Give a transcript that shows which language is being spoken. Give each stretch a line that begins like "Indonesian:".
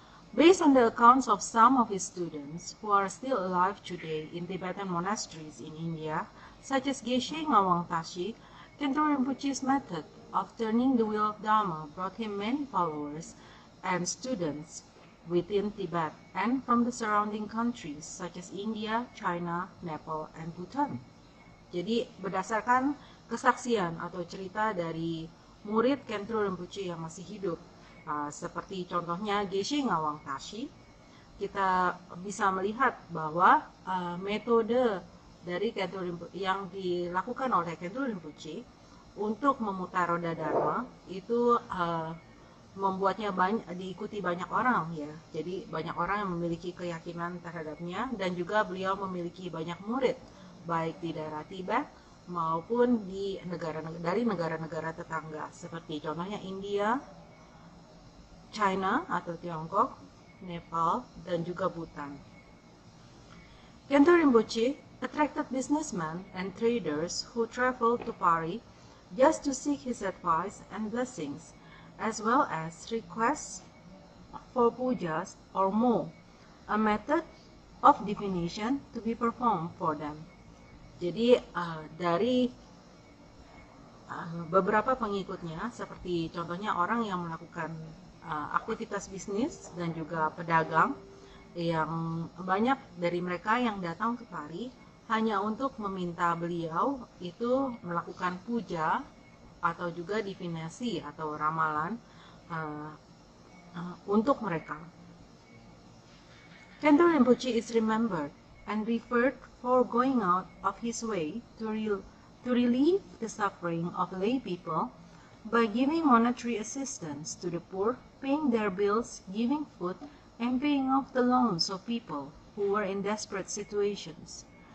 English: Based on the accounts of some of his students who are still alive today in Tibetan monasteries in India, such as Geshe Ngawang Tashi, Khentu Rinpoche's method of turning the wheel of Dharma brought him many followers and students within Tibet and from the surrounding countries such as India, China, Nepal, and Bhutan.
Indonesian: Jadi berdasarkan kesaksian atau cerita dari murid Khentu Rinpoche yang masih hidup, seperti contohnya Geshe Ngawang Tashi, kita bisa melihat bahwa metode dari Khentu Rinpoche yang dilakukan oleh Khentu Rinpoche untuk memutar roda Dharma itu membuatnya diikuti banyak orang ya. Jadi banyak orang yang memiliki keyakinan terhadapnya, dan juga beliau memiliki banyak murid baik di daerah Tibet maupun dari negara-negara tetangga seperti contohnya India, China atau Tiongkok, Nepal, dan juga Bhutan.
English: Khentu Rinpoche attracted businessmen and traders who traveled to Pari just to seek his advice and blessings, as well as requests for pujas or mo, a method of divination to be performed for them.
Indonesian: Jadi dari beberapa pengikutnya, seperti contohnya orang yang melakukan aktivitas bisnis dan juga pedagang, yang banyak dari mereka yang datang ke Pari hanya untuk meminta beliau itu melakukan puja atau juga divinasi atau ramalan untuk mereka.
English: Khentu Rinpoche is remembered and referred for going out of his way to relieve the suffering of lay people by giving monetary assistance to the poor, paying their bills, giving food, and paying off the loans of people who were in desperate situations.